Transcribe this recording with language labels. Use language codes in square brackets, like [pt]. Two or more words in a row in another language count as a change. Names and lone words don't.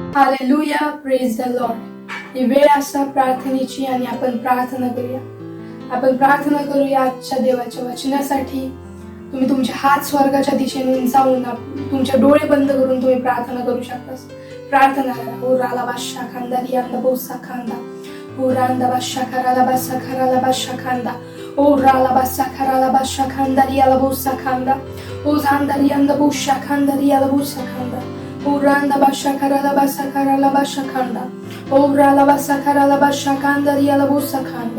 [en] Hallelujah, praise the Lord. [mr] ही वेळ असा प्रार्थनेची आणि आपण प्रार्थना करूया. आपण प्रार्थना करूया आजच्या देवाच्या वचनासाठी. तुम्ही तुमचे हात स्वर्गाच्या दिशेने उंचावून तुमचे डोळे बंद करून तुम्ही प्रार्थना करू शकता. प्रार्थना करा. ओ राला बादशा खांदा रियांदा बोसा खांदा, ओ रांदा बादशा कराला बासा कराला बादशा खांदा, ओ राला बासा कराला बादशा खांदा रियाला बोसा खांदा, ओ झांदा रियांदा बोसा खांदा रियाला बोसा खांदा, ओ रांदा बादशा कराला बासा कराला बादशा खांदा, ओ राला बासा कराला बादशा खांदा रियाला बोसा खांदा,